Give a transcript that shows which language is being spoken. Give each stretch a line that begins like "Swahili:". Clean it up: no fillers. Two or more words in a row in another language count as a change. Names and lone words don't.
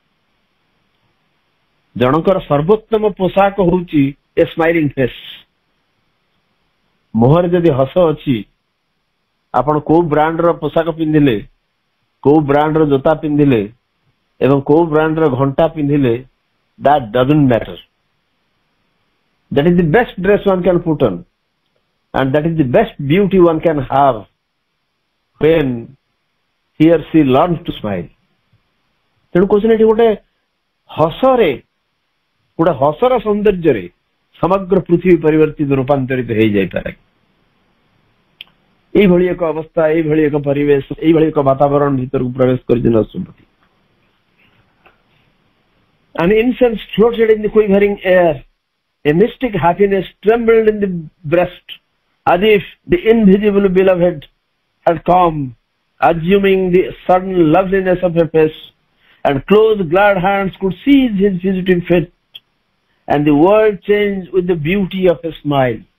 Odia: ଜଣଙ୍କର ସର୍ବୋତ୍ତମ ପୋଷାକ ହଉଛି ଏ
English: smiling face.
Odia: ମୁହଁରେ ଯଦି ହସ ଅଛି, ଆପଣ କୋଉ ବ୍ରାଣ୍ଡର ପୋଷାକ ପିନ୍ଧିଲେ, କୋଉ ବ୍ରାଣ୍ଡର ଜୋତା ପିନ୍ଧିଲେ ଏବଂ କୋଉ ବ୍ରାଣ୍ଡର ଘଣ୍ଟା ପିନ୍ଧିଲେ,
English: that doesn't matter. That is the best dress one can put on, and that is the best beauty one can have when he or she learns to smile.
Odia: ତେଣୁ କହୁଛନ୍ତି ଏଠି ଗୋଟେ ହସରେ, ଗୋଟେ ହସର ସୌନ୍ଦର୍ଯ୍ୟରେ ସମଗ୍ର ପୃଥିବୀ ପରିବର୍ତ୍ତିତ, ରୂପାନ୍ତରିତ ହେଇଯାଇପାରେ। এইଭଳି ଏକ ଅବସ୍ଥା, এইଭଳି ଏକ ପରିବେଶ, এইଭଳି ଏକ ବାତାବରଣ ଭିତରକୁ ପ୍ରବେଶ କରିଛନ୍ତି ଅଶ୍ୱପତି।
English: An incense floated in the quivering air. A mystic happiness trembled in the breast, as if the invisible beloved had come, assuming the sudden loveliness of her face, and close glad hands could seize his fugitive feet, and the world changed with the beauty of a smile.